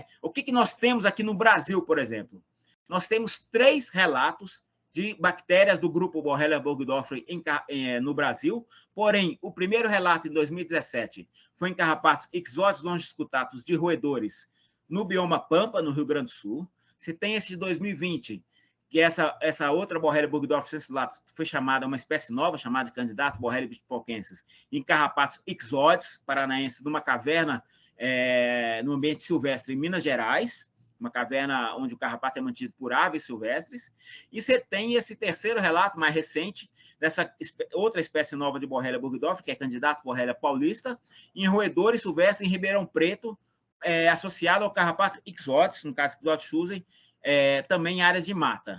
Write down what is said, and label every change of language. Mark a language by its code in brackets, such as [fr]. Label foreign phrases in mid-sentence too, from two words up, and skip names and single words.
[pt] O que nós temos aqui no Brasil, por exemplo? Nós temos 3 relatos de bactérias do grupo Borrelia burgdorferi no Brasil, porém, o primeiro relato, em 2017, foi em carrapatos ixodes longicutatus de roedores no bioma Pampa, no Rio Grande do Sul. Você tem esse de 2020, que essa outra Borrelia burgdorferi sensilatus foi chamada, uma espécie nova, chamada de Candidatus Borrelia pitpokensis, em carrapatos ixodes paranaenses, numa caverna no ambiente silvestre em Minas Gerais, uma caverna onde o carrapato é mantido por aves silvestres. E você tem esse terceiro relato, mais recente, dessa outra espécie nova de Borrelia burgdorferi, que é Candidatus Borrelia paulista, em roedores silvestres em Ribeirão Preto, associado ao carrapato ixodes, no caso Ixodes schurzei, também em áreas de mata.